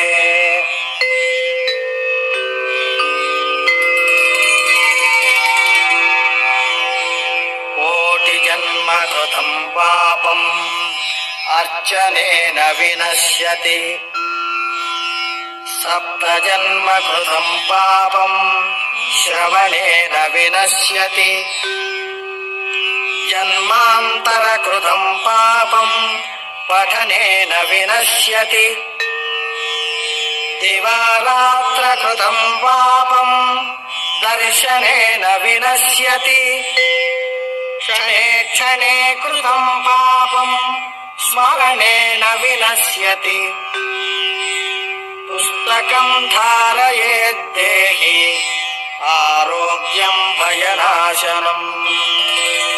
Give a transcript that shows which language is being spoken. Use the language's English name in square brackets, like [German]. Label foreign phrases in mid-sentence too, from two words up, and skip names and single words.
[Sanskrit] कोटिजन्म कृतं पापम् अर्चनेन विनश्यति सप्तजन्म कृतं पापम् श्रवणेन विनश्यति जन्मान्तरकृतं पापम् పఠనేన వినశ్యతి దివారాత్ర కృతం పాపం దర్శనేన వినశ్యతి క్షణే క్షణే కృతం పాపం స్మరణేన వినశ్యతి పుస్తకం ధారయేద్దేహి ఆరోగ్యం భయనాశనం